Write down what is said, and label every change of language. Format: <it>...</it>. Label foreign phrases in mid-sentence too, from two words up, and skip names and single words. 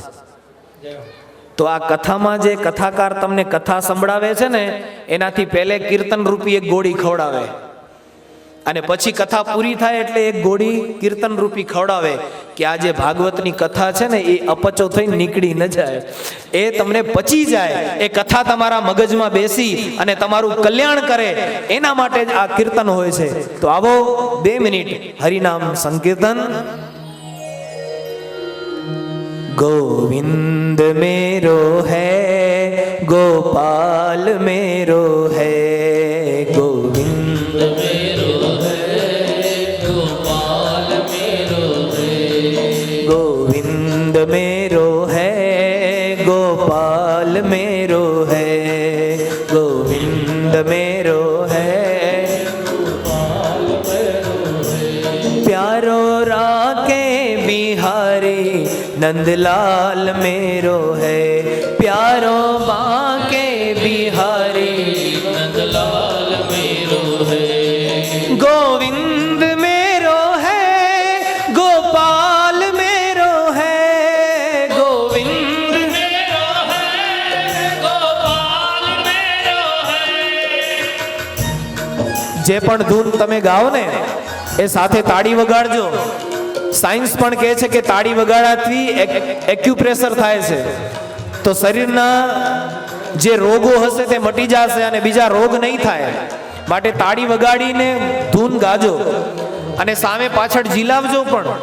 <gu>તો આ કથામાં જે કથાકાર તમને કથા સંભળાવે છે ને એનાથી પહેલે કીર્તન રૂપી એક ગોળી ખવડાવે, અને પછી કથા પૂરી થાય એટલે એક ગોળી કીર્તન રૂપી ખવડાવે કે આ જે ભાગવતની કથા છે ને એ અપચો થઈને નીકળી ન જાય, એ તમને પચી જાય, એ કથા તમારા મગજમાં બેસી અને તમારું કલ્યાણ કરે, એના માટે જ આ કીર્તન હોય છે. તો આવો 2 મિનિટ હરિનામ સંકીર્તન.</gu> <hi>गोविंद मेरो है गोपाल मेरो है, गोविंद मेरो है गोपाल मेरो है, गोविंद मेरो है गोपाल मेरो है, गोविंद मेरो है गोपाल मेरो है, प्यारो राके बिहारी नंदलाल मेरो है, प्यारो बाके बिहारी नंदलाल मेरो है, गोविंद मेरो है गोपाल मेरो है, गोविंद मेरो है गोपाल मेरो है.</hi> <gu>જે પણ ધૂન તમે ગાઓ ને એ સાથે તાળી વગાડજો. સાયન્સ પણ કહે છે કે તાળી વગાડવાથી એક્યુપ્રેશર થાય છે તો શરીરના જે રોગો હશે તે મટી જશે અને બીજા રોગ નહીં થાય. માટે તાળી વગાડીને ધૂન ગાજો. અને સામે પાછળ જીલાવજો પણ.</gu>